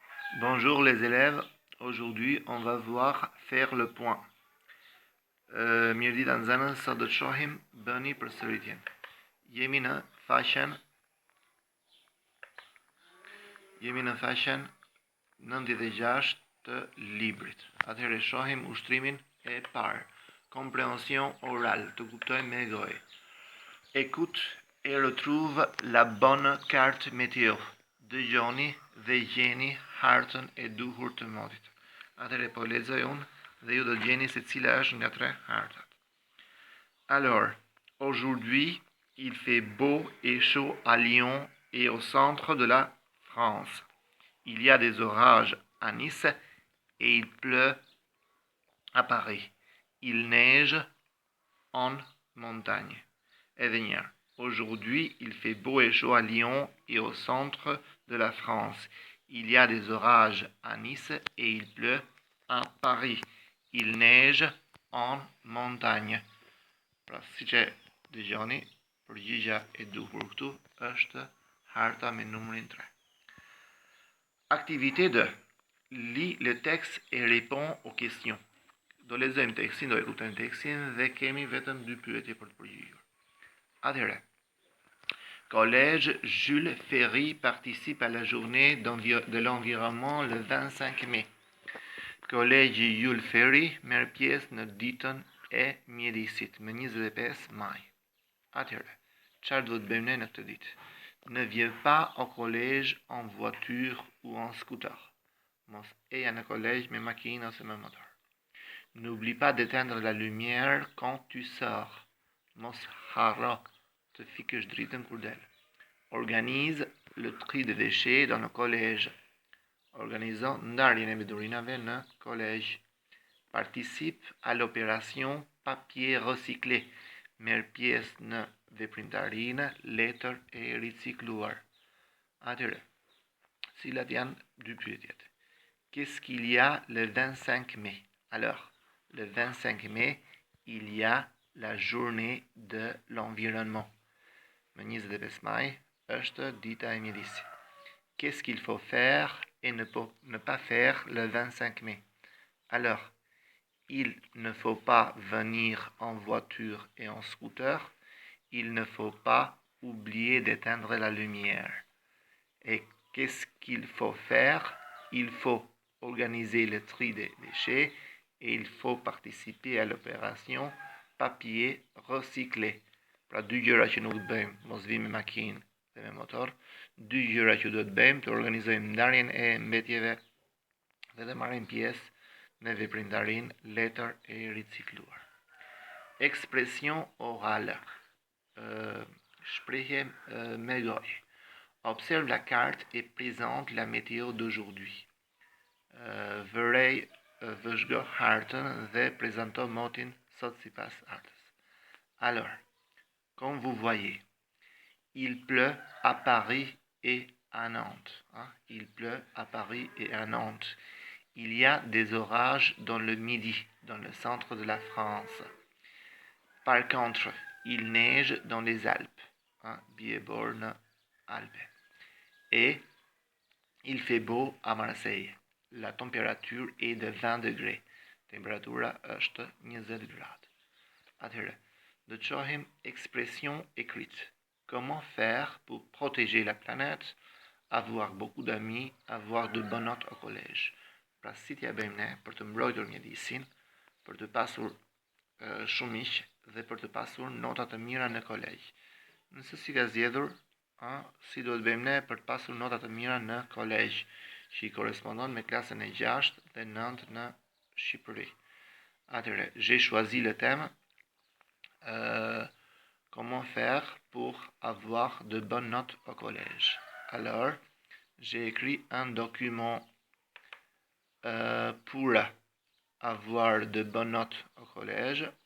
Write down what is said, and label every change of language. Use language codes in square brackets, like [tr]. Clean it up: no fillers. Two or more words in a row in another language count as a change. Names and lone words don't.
[fr] Bonjour les élèves, aujourd'hui on va voir faire le point. Mirdi زنان صدد شاهم بانی پرسریتین یمینه fashion nëndi dhe gjasht të librit. [sq] Atëherë shohim ushtrimin e parë. [fr] Compréhension orale, [sq] të kuptojmë me gojë. [fr] Écoute et retrouve la bonne carte météo. [sq] Dëgjoni dhe gjeni hartën e duhur të modit. Atëherë po lexoj unë dhe ju do të gjeni se cila është nga tre hartat. [fr] Alors, aujourd'hui, il fait beau et chaud à Lyon et au centre de la France. Il y a des orages à Nice et il pleut à Paris. Il neige en montagne. Aujourd'hui, il fait beau et chaud à Lyon et au centre de la France. Il y a des orages à Nice et il pleut à Paris. Il neige en montagne. [sq] Pra, si që dëgjoni, përgjigja e duhur këtu është harta me numrin 3. [fr] Activité 2. Lis le texte et réponds aux questions. [sq] Do lexojmë tekstin, do écoutojmë tekstin dhe kemi vetëm 2 pyetje për të përgjigjur. Atëherë, [fr] Collège Jules Ferry participe à la journée de l'environnement le 25 mai. [sq] Collège Jules Ferry merr pjesë në ditën e mjedisit më 25 maj. Atëherë, çfarë duhet bëjmë ne në këtë ditë? [fr] Ne viens pas au collège en voiture ou en scooter. [sq] Mos eja në collège me makinë ose me motor. [fr] N'oublie pas d'éteindre la lumière quand tu sors. [sq] Mos harro të fikësh dritën kur del. [fr] Organise le tri de déchets dans le collège. [sq] Organizo ndarjen e mbedurinave në collège. [fr] Participe à l'opération papier recyclé. [sq] Merr pjesë në veprimtarinë letër e ricikluar. Atëherë, cilat janë dy pyetjet? [fr] Qu'est-ce qu'il y a le 25 mai? Alors, le 25 mai, il y a la journée de l'environnement. [sq] Më 25 maj është dita e mjedisit. [fr] Qu'est-ce qu'il faut faire et ne pas faire le 25 mai? Alors, il ne faut pas venir en voiture et en scooter. Il ne faut pas oublier d'éteindre la lumière. Et qu'est-ce qu'il faut faire? Il faut organiser le tri des déchets et il faut participer à l'opération papier recyclé. [sq] Pra dy gjëra që nuk të bëjmë, mos vim me makinë dhe me motor, dy gjëra që duhet bëjmë të organizojmë ndarjen e mbetjeve dhe të marrim pjesë në veprimtarinë letër e ricikluar. [fr] Expression orale. [sq] Shprehje me gojë. [fr] Observe la carte et présente la météo d'aujourd'hui. [sq] Vërej vëzhgo hartën dhe prezanto motin sot sipas hartës. [fr] Alors, comme vous voyez, il pleut à Paris et à Nantes. Il pleut à Paris et à Nantes. Il y a des orages dans le midi, dans le centre de la France. Par contre, il neige dans les Alpes. Bieborn, Alpes. Et il fait beau à Marseille. La température est de 20 degrés. [sq] Temperatura është 20 gradë. Atëherë, do të shohim [fr] expression écrite. Comment faire pour protéger la planète, avoir beaucoup d'amis, avoir de bonnes notes au collège. [sq] Pra si t'ja bëjmë ne për të mbrojtur mjedisin, për të pasur shumë miq dhe për të pasur nota të mira në kolegj. Nëse si ka zgjedhur, si duhet bëjmë ne për të pasur nota të mira në kolegj, që i korrespondon me klasën e 6 dhe 9 në Shqipëri. Atëherë, [fr] j'ai choisi le thème comment faire pour avoir de bonnes notes au collège. Alors, j'ai écrit un document pour avoir de bonnes notes au collège.